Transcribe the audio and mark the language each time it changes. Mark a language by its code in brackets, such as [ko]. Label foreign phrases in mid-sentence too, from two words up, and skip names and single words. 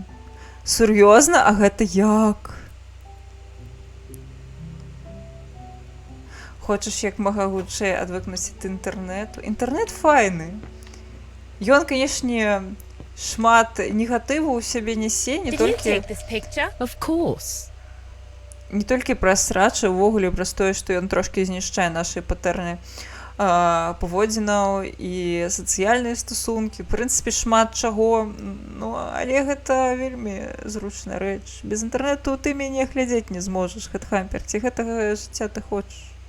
[be] Сур'ёзна? А гэта як? Хочаш як мага хутчэй адвыкнуць ад інтэрнэту? Інтэрнэт файны. Ён, канешне, шмат негатыву ў сябе нясе, не [en] Did you [be] толькі [en] take this picture? Of course. [be] не толькі праз срачы, увогуле праз тое, што ён трошкі знішчае нашы патэрны паводзінаў і сацыяльныя стасункі. В прынцыпе, шмат чаго, ну, але гэта вельмі зручная рэч. Без інтэрнэту ты мяне глядзець не зможаш, Хэтхампер, ці гэтага жыцця ты хочаш.